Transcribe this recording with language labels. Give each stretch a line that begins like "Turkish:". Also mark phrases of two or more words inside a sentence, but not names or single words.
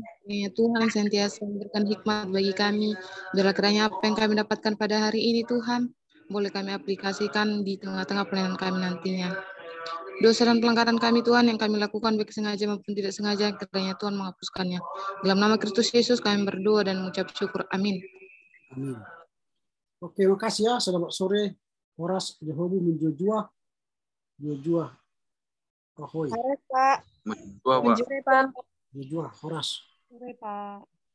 Indonesian: Ya, Tuhan sentiasa memberikan hikmat bagi kami. Biarlah kiranya apa yang kami dapatkan pada hari ini Tuhan, boleh kami aplikasikan di tengah-tengah pelayanan kami nantinya. Dosa dan pelanggaran kami Tuhan yang kami lakukan baik sengaja maupun tidak sengaja, kiranya Tuhan menghapuskannya. Dalam nama Kristus Yesus kami berdoa dan mengucap syukur. Amin. Amin. Oke, makasih ya. Selamat sore.
Batak Karo: Horas, Jehobu, Menjojua. Jojua. Ahoy.
Indonesian: Sore, Pak. Dua, Pak. Sore, Pak.
Batak Karo: Jojua, Horas.
Indonesian: Sore, Pak.